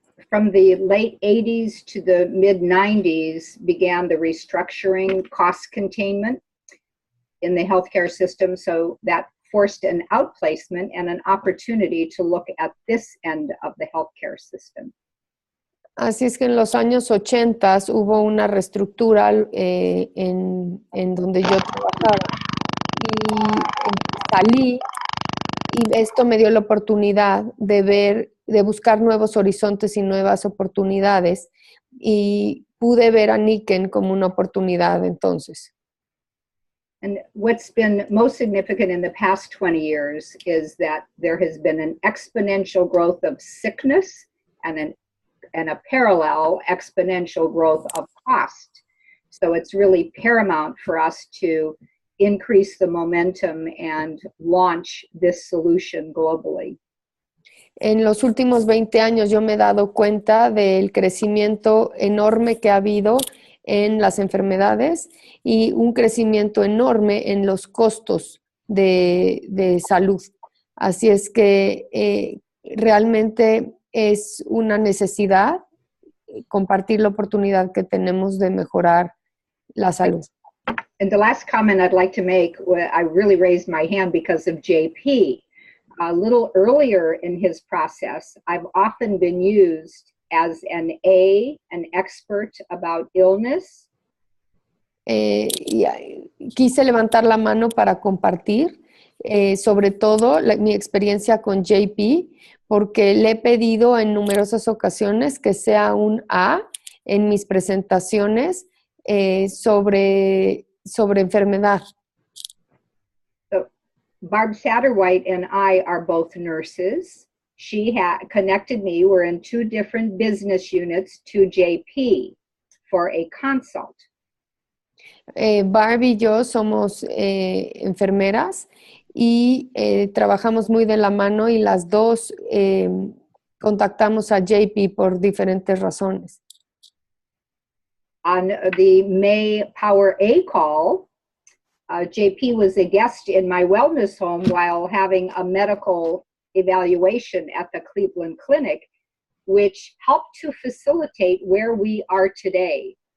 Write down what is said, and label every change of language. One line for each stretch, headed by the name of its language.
English: From the late 80s to the mid 90s began the restructuring, cost containment in the healthcare system, so that forced an outplacement and an opportunity to look at this end of the healthcare system.
Spanish: Así es que en los años 80 hubo una reestructura en donde yo trabajaba y salí y esto me dio la oportunidad de buscar nuevos horizontes y nuevas oportunidades y pude ver a Nikken como una oportunidad entonces.
English: And what's been most significant in the past 20 years is that there has been an exponential growth of sickness and a parallel exponential growth of cost. So it's really paramount for us to increase the momentum and launch this solution globally.
Spanish: En los últimos 20 años yo me he dado cuenta del crecimiento enorme que ha habido en las enfermedades y un crecimiento enorme en los costos de salud. Así es que realmente es una necesidad compartir la oportunidad que tenemos de mejorar la salud.
English: And the last comment I'd like to make, I really raised my hand because of JP. A little earlier in his process, I've often been used as an expert about illness.
Spanish: Quise levantar la mano para compartir, sobre todo mi experiencia con JP, porque le he pedido en numerosas ocasiones que sea un A en mis presentaciones sobre enfermedad.
English: So, Barb Satterwhite and I are both nurses. She connected me. We're in two different business units to JP for a consult.
Spanish: Barb y yo somos enfermeras y trabajamos muy de la mano y las dos contactamos a JP por diferentes razones.
English: On the May Power A call, JP was a guest in my wellness home while having a medical evaluation at the Cleveland Clinic, which helped to facilitate where we are today.